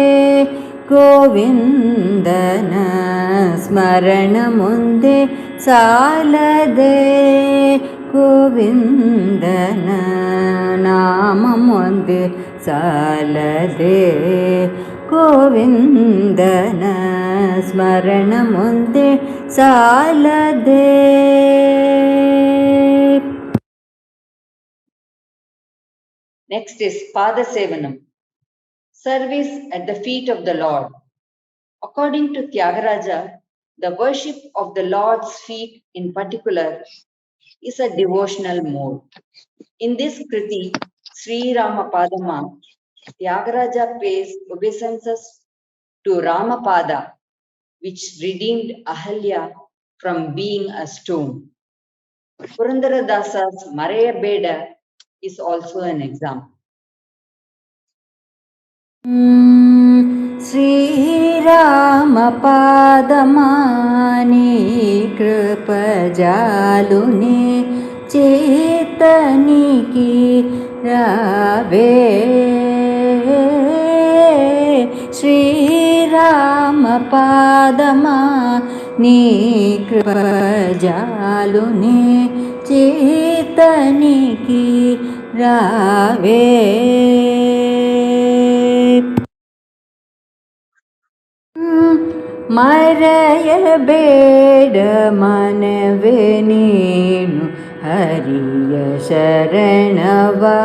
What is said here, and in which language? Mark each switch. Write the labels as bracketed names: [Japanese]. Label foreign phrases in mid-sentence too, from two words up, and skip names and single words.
[Kannada] ಗೋವಿಂದನ ಸ್ಮರಣ ಮುಂದೆ ಸಾಲದೆ ಗೋವಿಂದನ ನಾಮ ಮುಂದೆ ಸಾಲದೆ ಗೋವಿಂದನ ಸ್ಮರಣ ಮುಂದೆ ಸಾಲದೆ [English] Next is Pada Sevanam, service at the feet of the Lord. According to Tyagaraja, the worship of the Lord's feet in particular is a devotional mode. In this Kriti, Sri Ramapadama, Tyagaraja pays obeisances to Ramapada, which redeemed Ahalya from being a stone. Purandara Dasa's Maraya Beda is also an example. [Telugu] శ్రీరామ పాదమాని కృపజాలుని చేతనికి రావే శ్రీరామ పాదమా నీ కృపజాలుని చేతనికి రావే [Kannada] ಮರೆಯಬೇಡ ಮನವೇ ನೀನು ಹರಿಯ ಶರಣವ